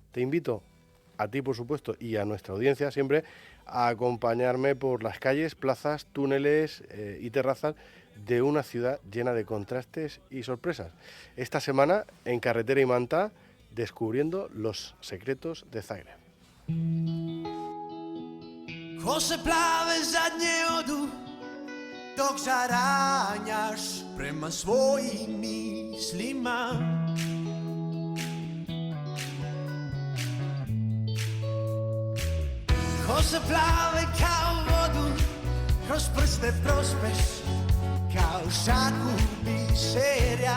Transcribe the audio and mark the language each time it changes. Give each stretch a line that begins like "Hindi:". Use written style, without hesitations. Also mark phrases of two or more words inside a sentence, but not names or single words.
Spanish: Te invito a ti, por supuesto, y a nuestra audiencia siempre a acompañarme por las calles, plazas, túneles y terrazas de una ciudad llena de contrastes y sorpresas. Esta semana, en Carretera y Manta, descubriendo los secretos de Zagreb.
Croatian: Kose plave zadnje odu, dok zaranjaš prema svojim mislima. Kose plave kao vodu, kroz prste prospeš, kao šaku biserja.